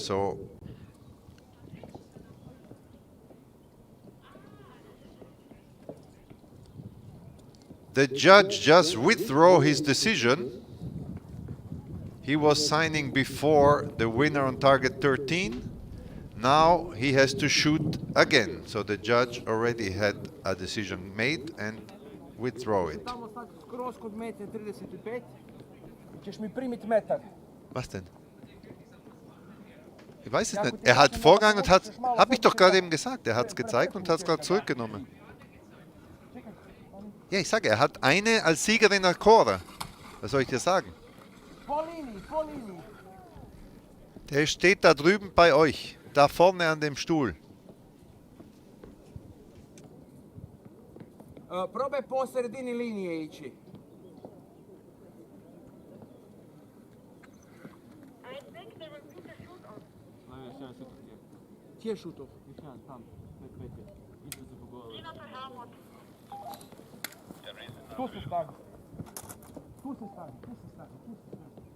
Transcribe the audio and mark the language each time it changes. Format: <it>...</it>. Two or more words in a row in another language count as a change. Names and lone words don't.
<en>So the judge just withdrew his decision. He was signing before the winner on target 13. Now he has to shoot again. So the judge already had a decision made and withdraw it.</en> <de>Was denn? Ich weiß es nicht. Er hat Vorgang und hat, habe ich doch gerade eben gesagt, er hat es gezeigt und hat es gerade zurückgenommen. Ja, ich sage, er hat eine als Siegerin erkoren. Was soll ich dir sagen? Der steht da drüben bei euch, da vorne an dem Stuhl.</de> <hr>Probaj po sredini linije ići. Gdje je šutov? Tu se stavi. Tu se stavi, tu se stavi, tu se stavi.</hr>